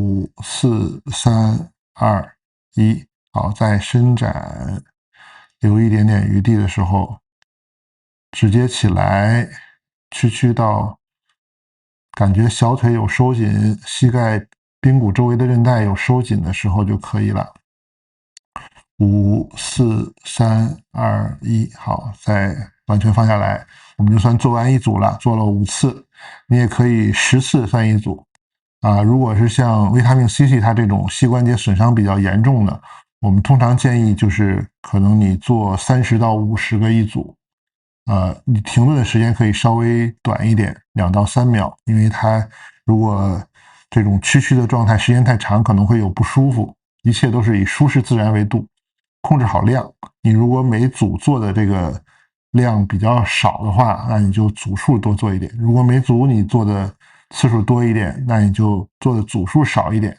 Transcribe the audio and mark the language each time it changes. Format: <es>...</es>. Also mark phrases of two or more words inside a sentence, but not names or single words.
<zh>，5、4、3、2、1，好，再伸展，留一點點餘地的時候，直接起來，屈到感覺小腿有收緊，膝蓋髌骨周圍的韌帶有收緊的時候就可以了。 5、4、3、2、1，好，再完全放下来，我们就算做完一组了，做了5次，你也可以10次算一组。如果是像维他命 C 系它这种膝关節损傷比较严重的，我们通常建議就是可能你做30 到50個一組，你停頓的時間可以稍微短一點，2到3秒，因為它如果這種屈曲的狀態時間太長，可能會有不舒服。一切都是以舒適自然為度，控制好量。你如果每組做的這個量比較少的話，那你就組數多做一點；如果每組你做的次數多一點，那你就做的組數少一點。</zh>